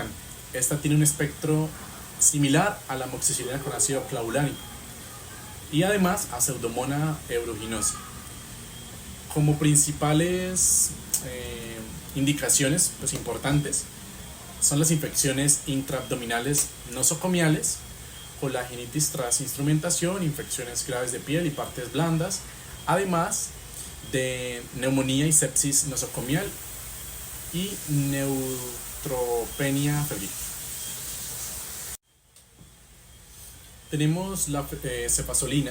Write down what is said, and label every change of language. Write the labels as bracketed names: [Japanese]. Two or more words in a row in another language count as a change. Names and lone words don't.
[Spanish] Esta tiene un espectro similar a la amoxicilina con ácido clauránico y además a Pseudomonas aeruginosa. Como principales indicaciones importantes son las infecciones intraabdominales nosocomiales, colagenitis tras instrumentación, infecciones graves de piel y partes blandas, además de neumonía y sepsis nosocomial y neutropenia febril. Tenemos la cefazolina.